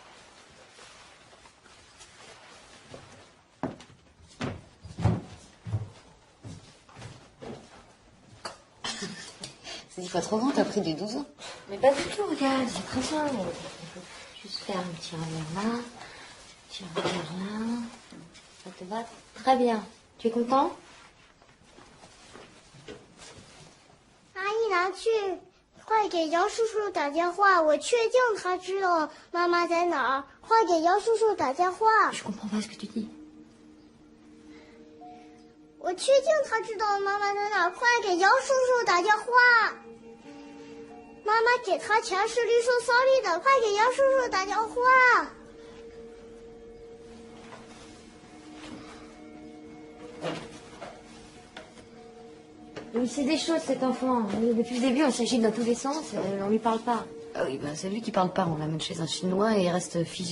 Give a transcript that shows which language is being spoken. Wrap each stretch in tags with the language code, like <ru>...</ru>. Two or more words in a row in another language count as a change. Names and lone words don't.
<fr>C'est 10 fois trop grand, t'as pris des 12 ans. Mais pas du tout, regarde, c'est très bien. Il faut juste faire un petit revers là, petit revers là. Ça te va très bien. Tu es content?</fr> <zh>阿姨拿去，快给姚叔叔打电话，我确定他知道妈妈在哪儿，快给姚叔叔打电话。</zh> <fr>Je comprends pas ce que tu dis.</fr> <zh>我确定他知道妈妈在哪儿，快给姚叔叔打电话。妈妈给他钱是绿色骚利的，快给姚叔叔打电话。</zh> <fr>Il sait des choses, cet enfant. Depuis le début, on s'agit dans tous les sens. On lui parle pas. Ah oui, ben c'est lui qui parle pas. On l'amène chez un Chinois et il reste figé.</fr>